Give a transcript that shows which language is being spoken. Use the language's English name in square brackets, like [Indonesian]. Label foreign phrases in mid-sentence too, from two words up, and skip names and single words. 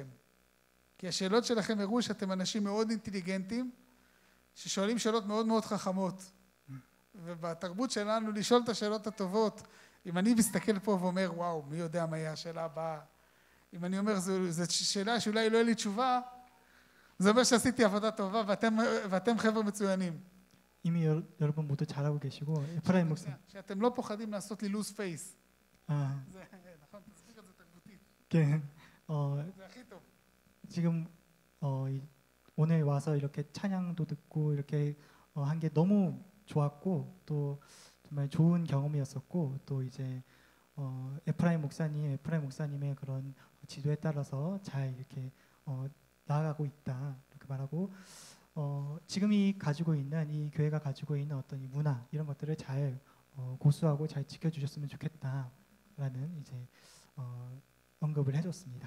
[Hebrew] כי השאלות שלכם הראו שאתם אנשים מאוד אינטליגנטים, ששואלים שאלות מאוד מאוד חכמות. ובתרבות שלנו לשאול את השאלות הטובות, אם אני מסתכל פה ואומר, וואו, מי יודע מה יהיה השאלה הבאה? אם אני אומר, זו שאלה שאולי לא יהיה לי תשובה, זה אומר שעשיתי עבודה טובה, ואתם חבר'ה מצוינים. [Korean] 이미 여러분 모두 잘하고 계시고 에프라임 목사. [Hebrew] שאתם לא פוחדים לעשות לי [English] lose face. [Hebrew] זה נכון, תסביר את זה תרבותית. כן. זה הכי טוב. [Korean] 지금 오늘 와서 이렇게 찬양도 듣고 이렇게 한 게 너무 좋았고 또 정말 좋은 경험이었었고 또 이제 에프라임 목사님의 그런 지도에 따라서 잘 이렇게 나아가고 있다 이렇게 말하고 지금 이 가지고 있는 이 교회가 가지고 있는 어떤 이 문화 이런 것들을 잘 고수하고 잘 지켜주셨으면 좋겠다라는 이제 언급을 해줬습니다.